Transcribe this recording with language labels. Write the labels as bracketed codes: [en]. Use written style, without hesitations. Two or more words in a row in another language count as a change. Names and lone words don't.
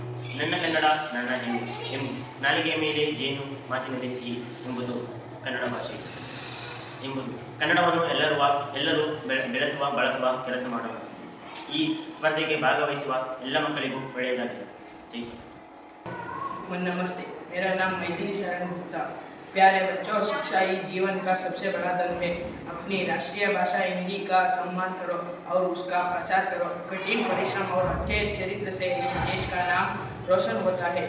[kn] ನನ್ನ ಕನ್ನಡ ನನ್ನ ಹೆಮ್ಮೆ. ನಾಲಿಗೆಯ ಮೇಲೆ ಜೇನು, ಮಾತಿನಲ್ಲಿ ಸಿಹಿ ಎಂಬುದು ಕನ್ನಡ ಭಾಷೆ ಎಂಬುದು. ಕನ್ನಡವನ್ನು ಎಲ್ಲರೂ ಬೆಳೆಸುವ, ಬಳಸುವ ಕೆಲಸ ಮಾಡೋಣ. ಈ ಸ್ಪರ್ಧೆಗೆ ಭಾಗವಹಿಸುವ ಎಲ್ಲ ಮಕ್ಕಳಿಗೂ ಒಳ್ಳೆಯದಾಗಿದೆ. ಜೈ ಹಿಂದ್. [hi] नमस्ते, मेरा नाम मैथिली शरण गुप्ता। प्यारे बच्चों, शिक्षा ही जीवन का सबसे बड़ा धन है। अपनी राष्ट्रीय भाषा हिंदी का सम्मान करो और उसका प्रचार करो। कठिन परिश्रम और अच्छे चरित्र से इस देश का नाम रोशन होता है।